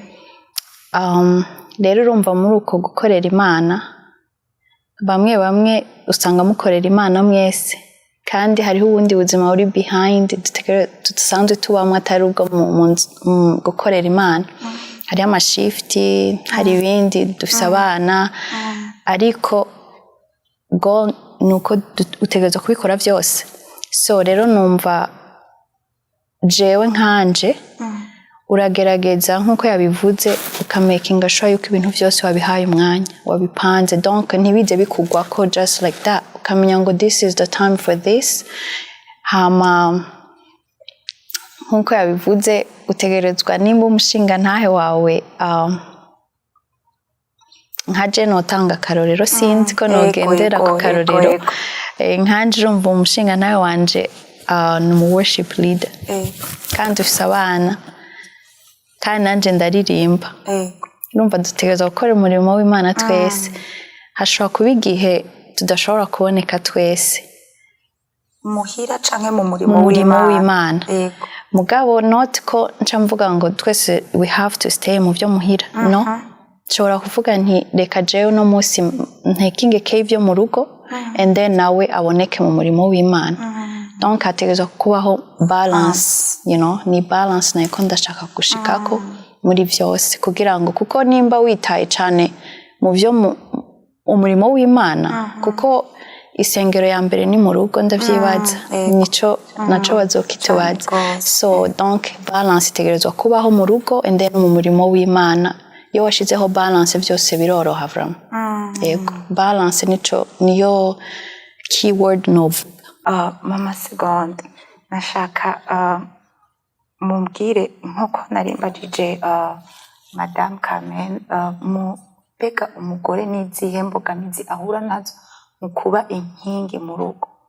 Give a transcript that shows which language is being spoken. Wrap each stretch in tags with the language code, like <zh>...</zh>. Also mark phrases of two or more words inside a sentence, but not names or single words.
<rn>rero urumva muri uko gukorera Imana bamwe usanga mukorera Imana mwese kandi hariho ubundi buzima buri behind dusanzwe tubamwe atari ubwo mu gukorera Imana hariho amashifti hari ibindi dufise abana ariko go nuko utegerezwa kubikora byose so rero numva jewe nkanje uragerageza nk'uko yabivuze ukamakinga sure yuko ibintu byose wabihaye umwanya wabipanze donc ntibize bikugwako</rn> <en>just like that</en> <rn>ukamenya ngo</rn> <en>this is the time for this</en> <rn>hama nk'uko yabivuze utegerezwa nimba umushinga ntahe wawe nka je notanga akarorero sinzi ko nogendera ku karorero nkanje urumva umushinga ntahe wanje ni umu</rn> <en>worship leader</en> <rn>kandi ufise abana kandi nanje ndaririmba urumva dutegereza gukora umurimo w'Imana twese hashobora kuba igihe tudashobora kuboneka twese muhira canke mu murimo w'Imana mugabo not ko nca mvuga ngo twese</rn> <en>we have to stay</en> <rn>mu byo muhira no nshobora kuvuga nti reka jewe no munsi ntekinge k'ivyo mu rugo</rn> <en>and then</en> <rn>nawe aboneke mu murimo w'Imana donc hategerezwa kubaho balance you know ni balance nayo ndashaka gushikako muri byose kugira ngo kuko nimba witaye cyane mu byo umurimo w'Imana kuko isengero ya mbere ni mu rugo ndavyibaza nico naco bazokitubaza so donc balance itegerezwa kubaho mu rugo</rn> <en>and then</en> <rn>mu murimo w'Imana iyo washizeho balance byose biroroha vraiment yego balance niyo keyword novel mama Segonde nashaka mumbwire nkuko narimbajije madame Carmen mbega umugore n'izihe mbogamizi ahura nazo mu kuba inkingi mu rugo</rn>